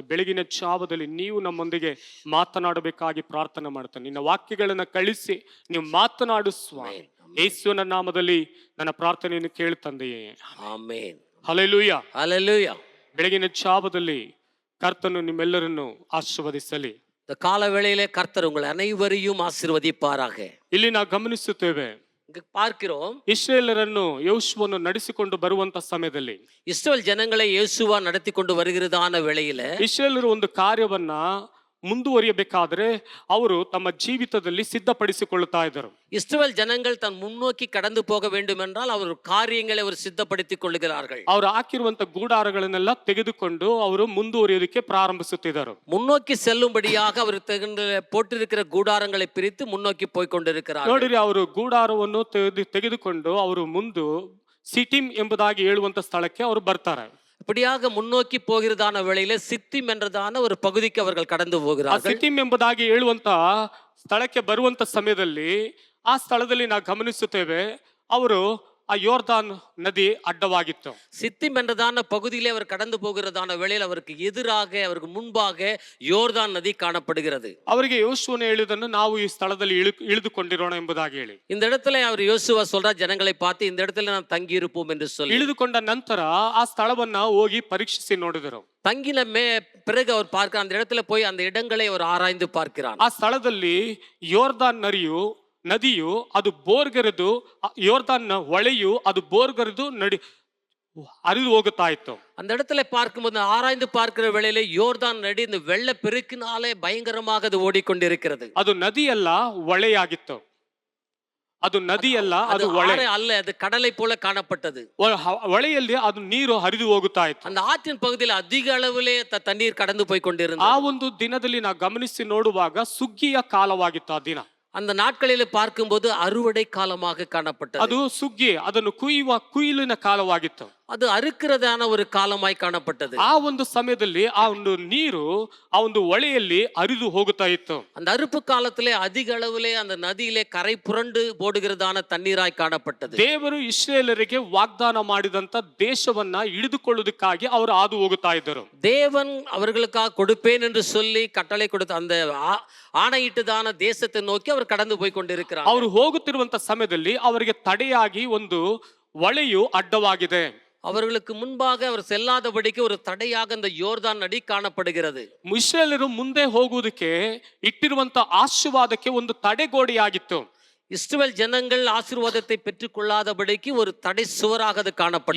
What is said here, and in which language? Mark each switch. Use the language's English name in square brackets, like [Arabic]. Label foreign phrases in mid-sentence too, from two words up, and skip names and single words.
[Kannada] ಬೆಳಗಿನ ಜಾವದಲ್ಲಿ ನೀವು ನಮ್ಮೊಂದಿಗೆ ಮಾತನಾಡಬೇಕಾಗಿ ಪ್ರಾರ್ಥನೆ ಮಾಡ್ತಾನೆ. ನಿನ್ನ ವಾಕ್ಯಗಳನ್ನು ಕಳಿಸಿ ನೀವು ಮಾತನಾಡು ಸ್ವಾಮಿ. ಯೇಸುವಿನ ನಾಮದಲ್ಲಿ ನನ್ನ ಪ್ರಾರ್ಥನೆಯನ್ನು ಕೇಳಿ ತಂದೆಯೇ, ಆಮೆನ್. ಹಲ್ಲೆಲೂಯಾ, ಹಲ್ಲೆಲೂಯಾ. ಬೆಳಗಿನ ಜಾವದಲ್ಲಿ ಕರ್ತನು ನಿಮ್ಮೆಲ್ಲರನ್ನು ಆಶೀರ್ವದಿಸಲಿ. [Tamil] இந்த கால வேளையிலே கர்த்தர் உங்கள் அனைவரையும் ஆசீர்வதிப்பாராக. [Kannada] ಇಲ್ಲಿ ನಾವು ಗಮನಿಸುತ್ತೇವೆ, [Tamil] பார்க்கிறோம், [Kannada] ಇಸ್ರಾಯೇಲರನ್ನು ಯೋಶುವನು ನಡೆಸಿಕೊಂಡು ಬರುವಂತ ಸಮಯದಲ್ಲಿ [Tamil] இஸ்ரவேல் ஜனங்களை இயேசுவா நடத்தி கொண்டு வருகிறதான வேளையில [Kannada] ಇಸ್ರಾಯೇಲರು ಒಂದು ಕಾರ್ಯವನ್ನ ಮುಂದುವರಿಯಬೇಕಾದ್ರೆ ಅವರು ತಮ್ಮ ಜೀವಿತದಲ್ಲಿ ಸಿದ್ಧಪಡಿಸಿಕೊಳ್ಳುತ್ತಾ ಇದ್ದರು. [Tamil] இஸ்ரவேல் ஜனங்கள் தன் முன்னோக்கி கடந்து போக வேண்டும் என்றால் அவர் காரியங்களை அவர் சித்தப்படுத்திக் கொள்ளுகிறார்கள். [Kannada] ಅವರು ಹಾಕಿರುವಂತ ಗೂಡಾರಗಳನ್ನೆಲ್ಲ ತೆಗೆದುಕೊಂಡು ಅವರು ಮುಂದುವರಿಯೋದಕ್ಕೆ ಪ್ರಾರಂಭಿಸುತ್ತಿದ್ದರು. [Tamil] முன்னோக்கி செல்லும்படியாக அவர் போட்டிருக்கிற கூடாரங்களை பிரித்து முன்னோக்கி போய் கொண்டிருக்கிறார்கள். [Kannada] ನೋಡಿರಿ, ಅವರು ಗೂಡಾರವನ್ನು ತೆಗೆದುಕೊಂಡು ಅವರು ಮುಂದೆ ಸಿಟಿಮ್ ಎಂಬುದಾಗಿ ಹೇಳುವಂತ ಸ್ಥಳಕ್ಕೆ ಅವರು ಬರ್ತಾರೆ. [Tamil] இப்படியாக முன்னோக்கி போகிறதான வேளையில சித்திம் என்றதான ஒரு பகுதிக்கு அவர்கள் கடந்து ಆ போகிறார்கள். [Kannada] ಸಿಟಿಮ್ ಎಂಬುದಾಗಿ ಹೇಳುವಂತ ಸ್ಥಳಕ್ಕೆ ಬರುವಂತ ಸಮಯದಲ್ಲಿ ಆ ಸ್ಥಳದಲ್ಲಿ ನಾವು ಗಮನಿಸುತ್ತೇವೆ, ಅವರು ಆ ಯೋರ್ದಾನ್ ನದಿ ಅಡ್ಡವಾಗಿತ್ತು. [Tamil] சித்திம் என்றதான பகுதியிலே அவர் கடந்து போகிறதான வேளையில் அவருக்கு எதிராக அவருக்கு முன்பாக யோர்தான் நதி காணப்படுகிறது. [Kannada] ಅವರಿಗೆ ಯೋಶುವನು ಹೇಳಿದನ್ನು ನಾವು ಈ ಸ್ಥಳದಲ್ಲಿ ಇಳಿದುಕೊಂಡಿರೋಣ ಎಂಬುದಾಗಿ ಹೇಳಿ, [Tamil] இந்த இடத்துல அவர் யோசுவா சொல்றார், ஜனங்களை பார்த்து இந்த இடத்துல நாம் தங்கி இருப்போம் என்று சொல்லி. [Kannada] ಇಳಿದುಕೊಂಡ ನಂತರ ಆ ಸ್ಥಳವನ್ನ ಹೋಗಿ ಪರೀಕ್ಷಿಸಿ ನೋಡಿದರು. [Tamil] தங்கின பிறகு அவர் பார்க்கிறார், அந்த இடத்துல போய் அந்த இடங்களை அவர் ஆராய்ந்து பார்க்கிறார். [Kannada] ಆ ಸ್ಥಳದಲ್ಲಿ ಯೋರ್ದಾನ್ ನದಿಯು ಅದು ಬೋರ್ಗರೆದು, ಯೋರ್ದಾನ್ ಹೊಳೆಯು ಅದು ಬೋರ್ಗರೆದು ಹರಿದು ಹೋಗುತ್ತಾ ಇತ್ತು. [Tamil] அந்த இடத்துல பார்க்கும்போது ஆராய்ந்து பார்க்கிற வேளையிலே யோர்தான் நதி இந்த வெள்ள பெருக்கினாலே பயங்கரமாக அது ஓடிக்கொண்டிருக்கிறது. [Kannada] ಅದು ನದಿಯಲ್ಲ, ಹೊಳೆಯಾಗಿತ್ತು. ಅದು ನದಿಯಲ್ಲ, ಅದು ಹೊಳೆ [Tamil] அல்ல, அது கடலை போல காணப்பட்டது. [Kannada] ಹೊಳೆಯಲ್ಲಿ ಅದು ನೀರು ಹರಿದು ಹೋಗುತ್ತಾ ಇತ್ತು. [Tamil] அந்த ஆற்றின் பகுதியில் அதிக அளவிலே தண்ணீர் கடந்து போய் கொண்டிருந்தது. [Kannada] ಆ ಒಂದು ದಿನದಲ್ಲಿ ನಾವು ಗಮನಿಸಿ ನೋಡುವಾಗ ಸುಗ್ಗಿಯ ಕಾಲವಾಗಿತ್ತು ಆ ದಿನ. [Tamil] அந்த நாட்களில் பார்க்கும்போது அறுவடை காலமாக காணப்பட்டது. [Kannada] ಅದು ಸುಗ್ಗಿ, ಅದನ್ನು ಕುಯ್ಲಿನ ಕಾಲವಾಗಿತ್ತು. [Tamil] அது அறுக்கிறதான ஒரு காலமாய் காணப்பட்டது. [Kannada] ಆ ಒಂದು ಸಮಯದಲ್ಲಿ ಆ ಒಂದು ನೀರು ಆ ಒಂದು ಹೊಳೆಯಲ್ಲಿ ಹರಿದು ಹೋಗುತ್ತಾ ಇತ್ತು. [Tamil] அந்த அறுப்பு காலத்திலே அதிக அளவிலே அந்த நதியிலே கரை புரண்டு போடுகிறதான தண்ணீராய் காணப்பட்டது. [Kannada] ದೇವರು ಇಸ್ರಾಯೇಲರಿಗೆ ವಾಗ್ದಾನ ಮಾಡಿದಂತ ದೇಶವನ್ನ ಹಿಡಿದುಕೊಳ್ಳುವುದಕ್ಕಾಗಿ ಅವರು ಹಾದು ಹೋಗುತ್ತಾ ಇದ್ದರು. [Tamil] தேவன் அவர்களுக்காக கொடுப்பேன் என்று சொல்லி கட்டளை கொடுத்த அந்த ஆணையிட்டதான தேசத்தை நோக்கி அவர் கடந்து போய் கொண்டிருக்கிறார். [Kannada] ಅವರು ಹೋಗುತ್ತಿರುವಂತ ಸಮಯದಲ್ಲಿ ಅವರಿಗೆ ತಡೆಯಾಗಿ ಒಂದು ಹೊಳೆಯು ಅಡ್ಡವಾಗಿದೆ. [Tamil] அவர்களுக்கு முன்பாக அவர் செல்லாதபடிக்கு ஒரு தடையாக அந்த யோர்தான் நதி காணப்படுகிறது. [Kannada] ಇಸ್ರಾಯೇಲರು ಮುಂದೆ ಹೋಗುವುದಕ್ಕೆ ಇಟ್ಟಿರುವಂತ ಆಶೀರ್ವಾದಕ್ಕೆ ಒಂದು ತಡೆಗೋಡೆಯಾಗಿತ್ತು. [Tamil] இஸ்ரவேல் ஜனங்கள் ஆசீர்வாதத்தை பெற்றுக் கொள்ளாதபடிக்கு ஒரு தடை சுவராக அது காணப்பட்டது.